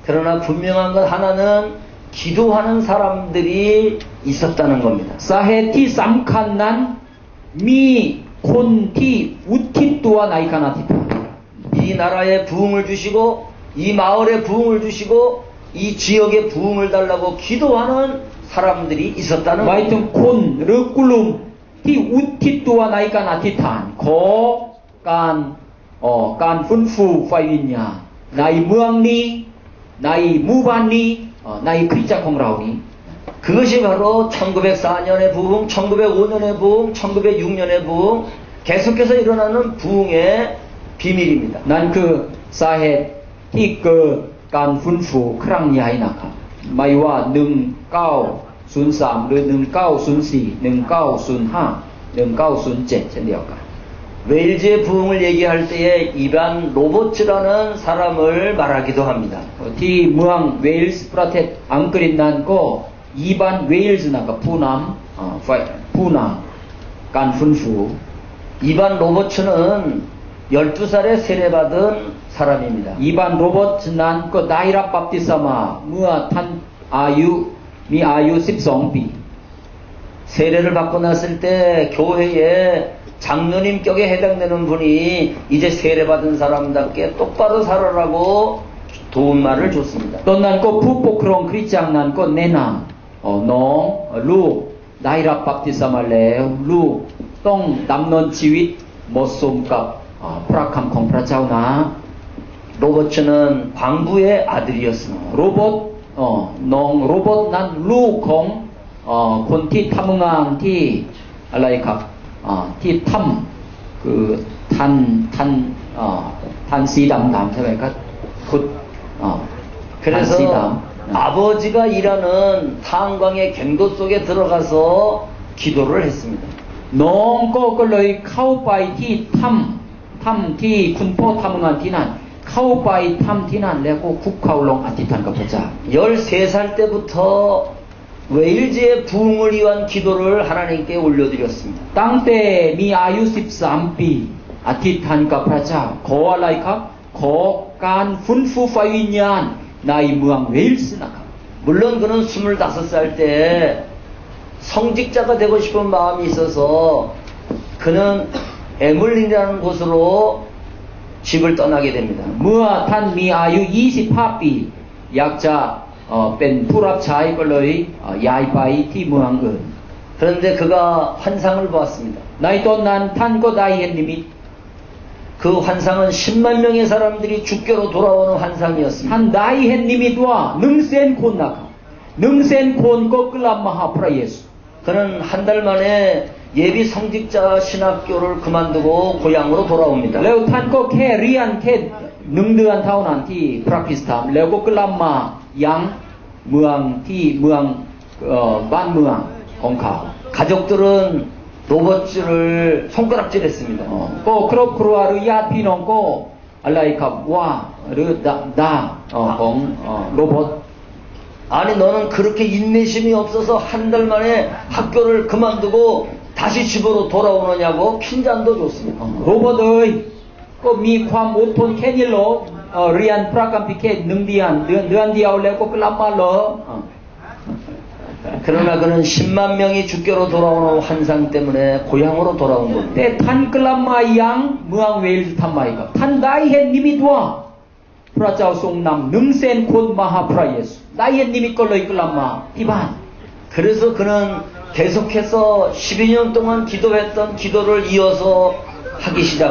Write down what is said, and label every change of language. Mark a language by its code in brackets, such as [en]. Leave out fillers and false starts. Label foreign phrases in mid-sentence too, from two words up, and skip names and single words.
[ko] 그러나 분명한 것 하나는 기도하는 사람들이 있었다는 겁니다. [th] สาเหตุที่สำคัญนั้นมีคนที่อุทิศตัวในการอธิษฐาน [ko] 이 나라에 부흥을 주시고 이 마을에 부흥을 주시고 이 지역에 부흥을 달라고 기도하는 사람들이 있었다는 [th] หมายถึง [ko] 겁니다. [th] คนหรือกลุ่มที่อุทิศตัวในการอธิษฐานขอการฟื้นฟูไฟวิญญาณในเมืองนี้ในหมู่บ้านนี้ในคริสตจักรของเรานี้ [ko] 그것이 바로 1904년의 부흥, 1905년의 부흥, 1906년의 부흥 계속해서 일어나는 부흥의 비밀입니다. [th] นั่นคือสาเหตุที่เกิดการฟื้นฟูครั้งใหญ่นะครับไม่ว่า1903หรือ1904 1905 1907เช่นเดียวกัน [ko] 웨일즈의 부흥을 얘기할 때에 이반 로버츠라는 사람을 말하기도 합니다. [th] ที่เมืองเวลส์ประเทศอังกฤษนั้นก็อีบานเวลส์นะครับผู้นำการฟื้นฟู [ko] 이반 로버츠는 12살에 세례받은 사람입니다. [th] อีบานโรเบิร์ตนั้นก็ได้รับบัพติศมาเมื่อท่านมีอายุ12 ปี [ko] 세례를 받고 났을 때 교회에 장로님격에 해당되는 분이 이제 세례받은 사람답게 똑바로 살아라고 도움말을 줬습니다. [th] ตอนนั้นก็ผู้ปกครองคริสตจักรนั้นก็แนะนำน้องลูกได้รับบัพติศมาแล้วลูกต้องดำเนินชีวิตเหมาะสมกับพระคำของพระเจ้านะ [ko] 로버츠는 광부의 아들이었습니다. [th] โรเบิร์ตน้องโรเบิร์ตนั้นลูกของคนที่ทำงานที่อะไรครับที่ถ้ำคือทันสีดำๆใช่ไหมครับขุดทันสีด [ko] 그래서 아버지가 일하는 탄광의 갱도 속에 들어가서 기도를 했습니다. [th] น้องก็เลยเข้าไปที่ถ้ำที่คุณพ่อทำงานที่นั่นเข้าไปถ้ำที่นั่นแล้วก็คุกเข่าลงอธิษฐานกับพระเจ้า [ko] 13살 때부터 웨일즈의 부흥을 위한 기도를 하나님께 올려드렸습니다. [th] ตั้งแต่มีอายุ13 ปีอธิษฐานกับพระเจ้าขออะไรครับขอการฟื้นฟูไฟวิญญาณในเมืองเวลส์นะครับ [ko] 물론 그는 25살 때 성직자가 되고 싶은 마음이 있어서 그는 에물린이라는 곳으로 집을 떠나게 됩니다. [th] เมื่อท่านมีอายุ25 ปีอยากจะเป็นผู้รับใช้ก็เลยย้ายไปที่เมืองอื่น [ko] 그런데 그가 환상을 보았습니다. [th] ในตอนนั้นท่านก็ได้เห็นนิมิต [ko] 그 환상은 10만 명의 사람들이 주교로 돌아오는 환상이었습니다. [th] ท่านได้เห็นนิมิตว่า100,000 คนนะครับ100,000 คนก็กลับมาหาพระเยซู [ko] 그는 한 달 만에 예비 성직자 신학교를 그만두고 고향으로 돌아옵니다. [th] แล้วท่านก็แค่เรียนแค่1 เดือนเท่านั้นที่พระคริสต์ธรรมแล้วก็กลับมายังเมืองบ้านเมืองของเขา [ko] 가족들은 로버츠를 손가락질했습니다. [th] ก็ครอบครัวหรือญาติพี่น้องก็อะไรครับว่าหรือด่าของโรเบิร์ต [ko] 아니 너는 그렇게 인내심이 없어서 한 달 만에 학교를 그만두고 다시 집으로 돌아오느냐고 핀잔도 줬습니다. [th] โรเบิร์ตเอ้ยก็มีความอดทนแค่นี้เหรอเรียนพระคัมภีร์แค่1 เดือนเดียวแล้วก็กลับมาเหรอ [ko] 그러나 그는 10만 명이 주교로 돌아오는 환상 때문에 고향으로 돌아온 겁니다. [th] แต่ท่านกลับมายังเมืองเวลส์ทำไมครับท่านได้เห็นนิมิตว่าพระเจ้าทรงนำ100,000 คนมาหาพระเยซูได้เห็นนิมิตก็เลยกลับมาที่บ้าน [ko] 그래서 그는 계속해서 12년 동안 기도했던 기도를 이어서 하기 시작을